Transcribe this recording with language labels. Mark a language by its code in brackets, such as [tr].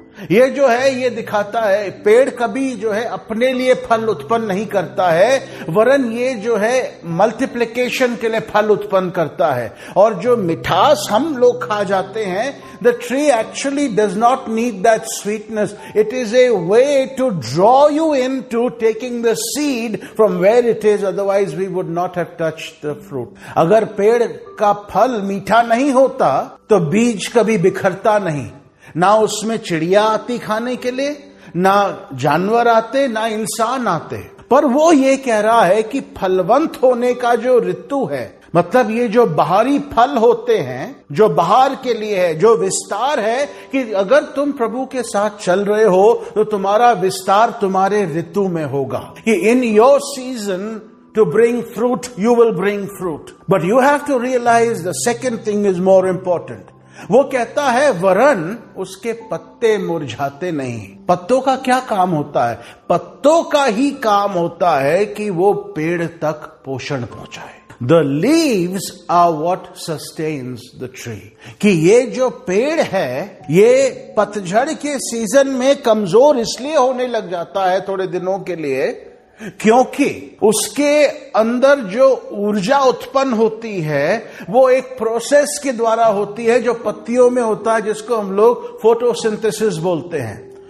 [hi] ये जो है ये दिखाता है पेड़ कभी जो है अपने लिए फल उत्पन्न नहीं करता है, वरन ये जो है मल्टीप्लिकेशन के लिए फल उत्पन्न करता है। और जो मिठास हम लोग खा जाते हैं, [en] the tree actually does not need that sweetness. It is a way to draw you into taking the seed from where it is, otherwise we would not have touched the fruit. [hi] अगर पेड़ का फल मीठा नहीं होता तो बीज कभी बिखरता नहीं, ना उसमें चिड़िया आती खाने के लिए, ना जानवर आते, ना इंसान आते। पर वो ये कह रहा है कि फलवंत होने का जो ऋतु है, मतलब ये जो बाहरी फल होते हैं, जो बाहर के लिए है, जो विस्तार है, कि अगर तुम प्रभु के साथ चल रहे हो तो तुम्हारा विस्तार तुम्हारे ऋतु में होगा। [en] कि in your season to bring fruit, you will bring fruit. But you have to realize the second thing is more important. [hi] वो कहता है वरन उसके पत्ते मुरझाते नहीं। पत्तों का क्या काम होता है? पत्तों का ही काम होता है कि वो पेड़ तक पोषण पहुंचाए। [en] The leaves are what sustains the tree. [hi] कि ये जो पेड़ है ये पतझड़ के सीजन में कमजोर इसलिए होने लग जाता है थोड़े दिनों के लिए क्योंकि उसके अंदर जो ऊर्जा उत्पन्न होती है वो एक प्रोसेस के द्वारा होती है जो पत्तियों में होता है, जिसको हम लोग फोटोसिंथेसिस बोलते हैं।